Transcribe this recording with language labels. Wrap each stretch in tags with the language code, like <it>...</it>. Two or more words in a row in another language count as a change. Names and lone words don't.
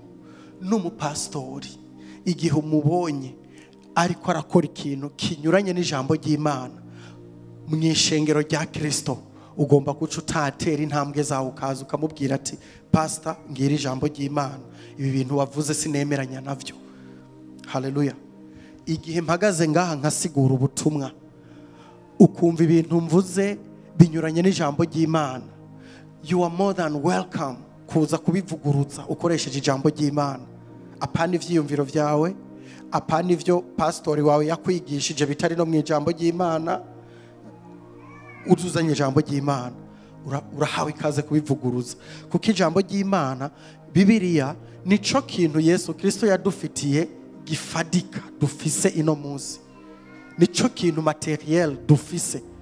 <rn>N'umupastori igihe umubonye ariko arakora ikintu kinyuranye n'ijambo ry'Imana mu ishengero rya Kristo, ugomba guca utatera intambwe zawe ukaza ukamubwira ati pastor, ngira ijambo ry'Imana, ibi bintu wavuze sinemeranya navyo. Haleluya. Igihe mpagaze ngaha nkasigura ubutumwa, ukumva ibintu mvuze binyuranye n'ijambo ry'Imana,</rn> <en>you are more than welcome</en> <rn>kuza kubivuguruza ukoresheje ijambo ry'Imana. Apana ivyiyumviro vyawe, apana ivyo pastori wawe yakwigishije bitari no mu ijambo ry'Imana. uzuzanye ijambo ry'Imana urahawe ikaze kubivuguruza, kuko ijambo ry'Imana Bibiliya nico kintu Yesu Kristo yadufitiye gifadika dufise ino munsi, nico kintu materiel dufise.</rn>